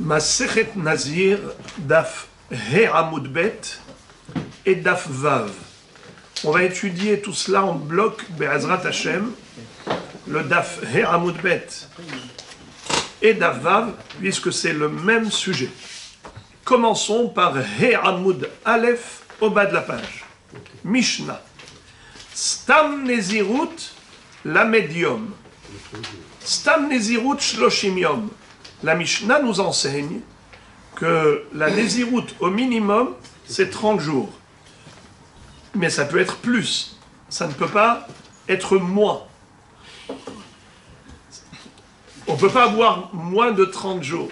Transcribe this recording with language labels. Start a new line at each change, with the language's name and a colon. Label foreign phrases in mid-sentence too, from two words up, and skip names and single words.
Hebrew: מסכת נזיר, דף ה עמוד ב et דף ו.
French: On va étudier tout cela en bloc,
Hebrew: בעזרת השם, le דף ה עמוד ב et דף ו,
French: puisque c'est le même sujet. Commençons par
Hebrew: ה עמוד א
French: au bas de la page.
Hebrew: משנה. סתם נזירות ל יום. סתם נזירות שלושים יום.
French: La Mishnah nous enseigne que la Nezirut au minimum, c'est 30 jours. Mais ça peut être plus. Ça ne peut pas être moins. On ne peut pas avoir moins de 30 jours.